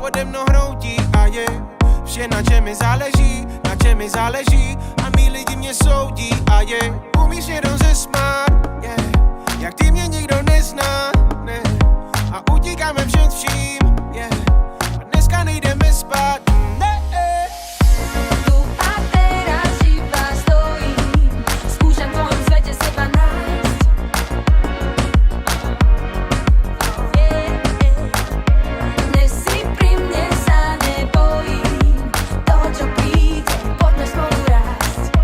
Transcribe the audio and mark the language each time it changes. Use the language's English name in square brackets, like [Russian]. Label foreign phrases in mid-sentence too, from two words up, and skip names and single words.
[Czech] pode mnou hroutí a je vše, na čem mi záleží a mý lidi mě soudí a je umíš jenom se smát, jak ty mě nikdo nezná, ne, a utíkáme před vším, a dneska nejdeme spát, ne. [Slovak] Tu a teraz iba stojím, skúšam v tvojom svete seba nájsť. Dnes si pri mne sa nebojím, toho čo príde, poďme spolu rásť.